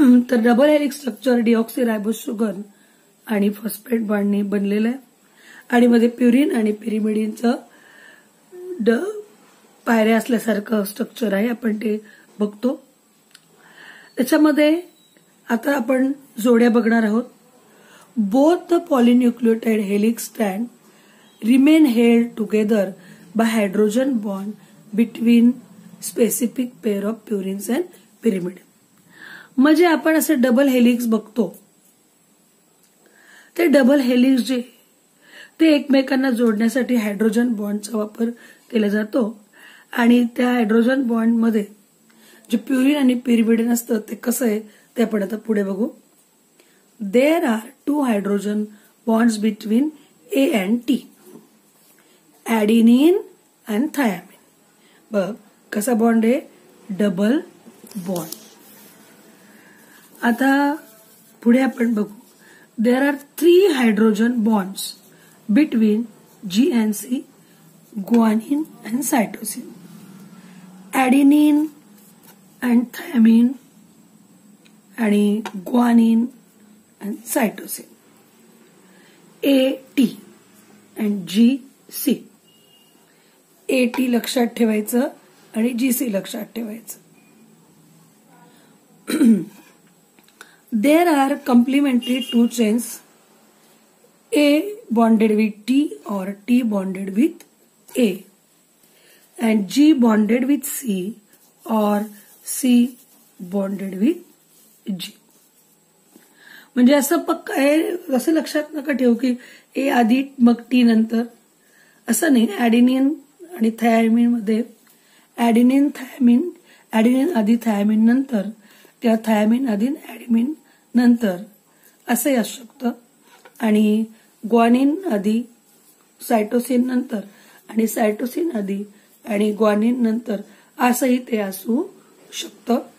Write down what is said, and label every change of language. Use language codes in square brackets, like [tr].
[mr] तर double helix structure deoxy रायबोज sugar आणि phosphate बॉन्डनी बनलेलं आहे आणि मध्ये प्युरिन आणि पेरिमिडिनचं पायऱ्या असल्यासारखं स्ट्रक्चर आहे, आपण ते बघतो. त्याच्यामध्ये आता आपण जोड्या बघणार आहोत. [en] Both the polynucleotide helix strand remain held together by hydrogen bond between specific pair of purines and pyrimidine. [mr] म्हणजे आपण असे डबल हेलिक्स बघतो, ते डबल हेलिक्स जे ते एकमेकांना जोडण्यासाठी हायड्रोजन बॉन्डचा वापर केला जातो आणि त्या हायड्रोजन बॉन्ड मध्ये जे प्युरिन आणि पेरिमिडिन असतं ते कसं आहे ते आपण आता पुढे बघू. [en] There are 2 hydrogen bonds between A and T, adenine आणि thymine. [mr] बघ कसा बॉन्ड आहे, डबल बॉन्ड. आता पुढे आपण बघू. [en] There are 3 hydrogen bonds between G and C, guanine and cytosine, adenine and thymine आणि guanine and cytosine, A T and G C. [mr] AT लक्षात ठेवायचं आणि GC लक्षात ठेवायचं. [en] There are complementary 2 chains, A bonded with T or T bonded with A and G bonded with C or C bonded with G. [mr] म्हणजे असं पक्का असं लक्षात नका ठेवू की A आधी मग T नंतर, असं नाही. ऍडिनिन आणि थायमिन मध्ये ऍडिनिन आधी थायमिन नंतर किंवा थायमिन आधी ऍडिमिन नंतर असंही असू शकतं आणि ग्वानिन आधी सायटोसिन नंतर आणि सायटोसिन आधी आणि ग्वानिन नंतर असंही ते असू शकतं.